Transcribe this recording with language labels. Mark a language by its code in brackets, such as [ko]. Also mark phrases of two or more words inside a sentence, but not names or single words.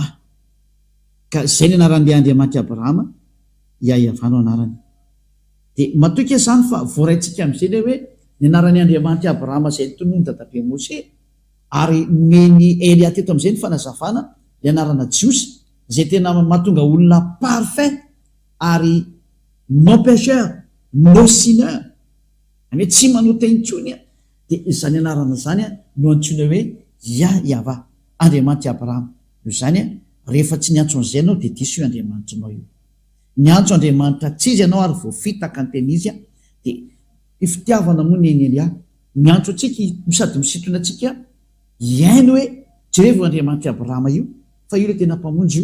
[mg] Ka zay ny anaran'le Andriamanitra Abrahama Yahweh no anarany. Dia matoka zany fa voaraintsika amin'izay le hoe ny anaran'ny Andriamanitra Abrahama izay tonoiny dadabe Moshe ary nomeny Elia teto amin'izay ny fanazavana ny anarana Jiosy izay tena mahatonga olona parfait ary [fr] non pécheur non sineur, [mg] ane tsy manota intsony dia izany anarana zany no antsoina hoe Yahweh Andriamanitra Abrahama. Io zany rehefa tsy niantso an'izay ianao dia diso io Andriamanitra anao io. Niantso Andriamanitra tsy izy ianao ary voafitaka ny teny izy dia ifitiavana moa ny Elia miantso atsika sady misintona atsika iaino hoe jereva Andriamanitra Abrahama io fa io le tena mpamonjy io.